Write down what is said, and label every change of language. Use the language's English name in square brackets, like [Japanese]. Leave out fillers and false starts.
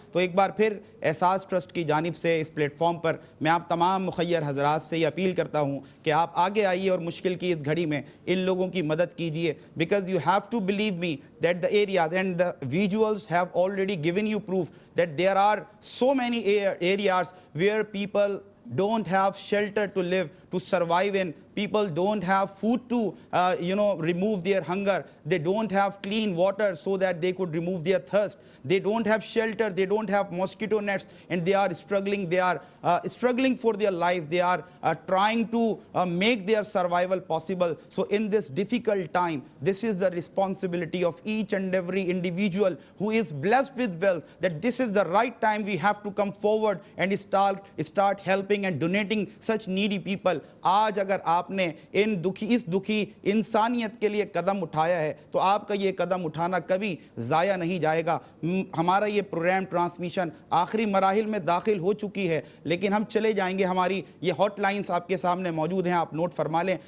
[Urdu] تو ایک بار پھر احساس ٹرسٹ کی جانب سے اس پلیٹ فارم پر میں آپ تمام مخیر حضرات سے یہ اپیل کرتا ہوں کہ آپ آگے آئیے اور مشکل کی اس گھڑی میں ان لوگوں کی مدد کیجیے. [English] Because you have to believe me that the areas and the visuals have already given you proof that there are so many areas where people don't have shelter to live, to survive in. People don't have food to, remove their hunger. They don't have clean water so that they could remove their thirst. They don't have shelter. They don't have mosquito nets, and they are struggling. They are struggling for their lives. They are trying to make their survival possible. So in this difficult time, this is the responsibility of each and every individual who is blessed with wealth, that this is the right time we have to come forward and start helping and donating such needy people. [Urdu] آج اگر آپ نے اس دکھی انسانیت کے لیے قدم اٹھایا ہے تو آپ کا یہ قدم اٹھانا کبھی ضائع نہیں جائے گا. ہمارا یہ پروگرام ٹرانسمیشن آخری مراحل میں داخل ہو چکی ہے, لیکن ہم چلے جائیں گے. ہماری یہ ہاٹ لائنز آپ کے سامنے موجود ہیں, آپ نوٹ فرما لیں.